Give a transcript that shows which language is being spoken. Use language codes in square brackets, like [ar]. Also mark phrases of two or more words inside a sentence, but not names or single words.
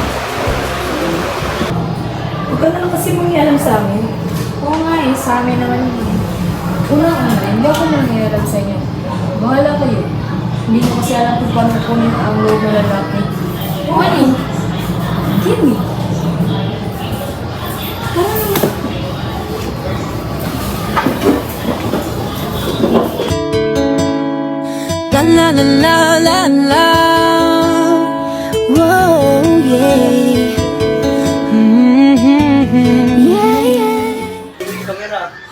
[tl] Huwag ka na lang kasi mangialam sa amin. Oo nga eh, sa amin naman yun. Una-una, hindi ako mangialam sa inyo. Bahala kayo. Hindi mo kasi alam kung paano kunin ang loob na lalaki. O ano? [en] Give me. La la la la la, whoa, yeah. Yeah, yeah. [tl] Kamera.